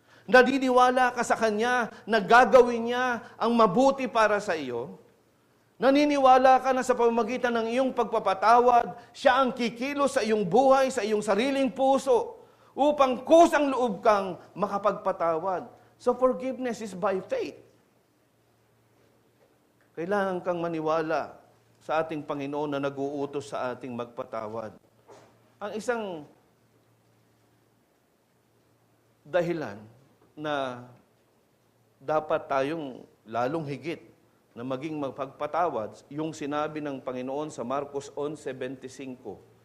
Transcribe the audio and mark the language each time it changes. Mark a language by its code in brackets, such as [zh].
[tl] Naniniwala ka sa Kanya na gagawin niya ang mabuti para sa iyo. Naniniwala ka na sa pamamagitan ng iyong pagpapatawad, siya ang kikilos sa iyong buhay, sa iyong sariling puso, upang kusang loob kang makapagpatawad. [en] So forgiveness is by faith. [tl] Kailangan kang maniwala sa ating Panginoon na nag-uutos sa ating magpatawad. Ang isang dahilan na dapat tayong lalong higit na maging magpagpatawad, yung sinabi ng Panginoon sa Marcos 11:25.